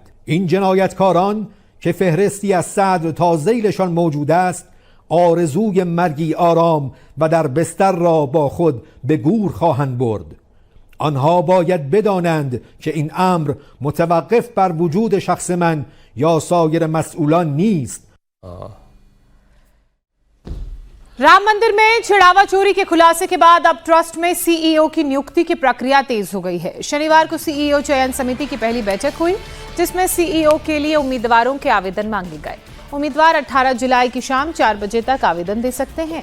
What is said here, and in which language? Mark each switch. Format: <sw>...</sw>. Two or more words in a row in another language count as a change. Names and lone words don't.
<fa>این جنایتکاران که فهرستی از صدر تا ذیلشان موجود است آرزوی مرگی آرام و در بستر را با خود به گور خواهند برد. آنها باید بدانند که این امر متوقف بر وجود شخص من یا سایر مسئولان نیست.</fa> <hi>राम मंदिर में छिड़ावा चोरी के खुलासे के बाद अब ट्रस्ट में सीईओ की नियुक्ति की प्रक्रिया तेज हो गई है। शनिवार को सीईओ चयन समिति की पहली बैठक हुई, जिसमें सीईओ के लिए उम्मीदवारों के आवेदन मांगे गए। उम्मीदवार 18 जुलाई की शाम 4 बजे तक आवेदन दे सकते हैं।</hi>